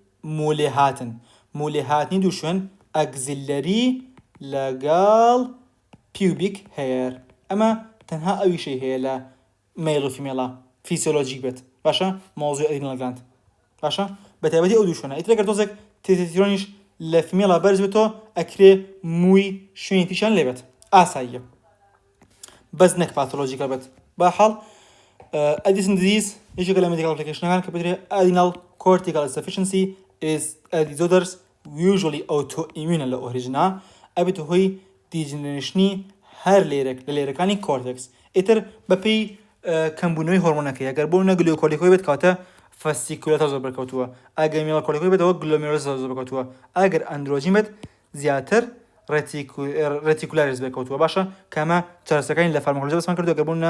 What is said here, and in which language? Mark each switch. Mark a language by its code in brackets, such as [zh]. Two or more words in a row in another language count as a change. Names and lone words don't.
[ckb] مولێ هاتنی دوو شوێن ئەگزیلەری لەگەڵ پیوبیک هەیەر ئەمە تەنها ئەویشەی هەیە لە مێڵ و فیمێڵە فیسیۆلۆجیک بێت باشە مۆزوی ئەدرینەڵ گلاند باشە بە تایبەتی ئەو دوو شوێنە ئیترەگەر تۆزێک تێستۆستیرۆنیش لە فیمێڵە بەرز بێتەوە ئەکرێ مووی شوێنی تیشان لێ بێت ئاساییە بەس نەک پاتۆلۆژیکە بێت بەحاڵ [en] Addison disease [ckb] یەکێکە لە [en] medical applicationەکان [ckb] کە بێترێ [en] adrenal cortical insufficiency is a disorders usually autoimmune [ckb] لە ئۆریژنا ئەبێت هۆی دیجنێشنی هەر لە لێرەکانی کۆرتێکس ئیتر بەپێی کەمبوونەوەی هۆرمۆنەکەی ئەگەر بۆ نە گلوکۆرتیکۆید بێت کاتە فەسیکولاتە زۆر بەرکەوتووە ئەگەر میلانکۆلیکۆید بێتەوە گلۆمێرۆلۆز زۆر بەرکەوتووە ئەگەر ئەندرۆژین بێت زیاتر ڕێتیکولاریس بێکەوتووە باشە کەمە چارەسەکانی لە فارماکۆلۆژی بەسمان کردو ئەگەر بوونە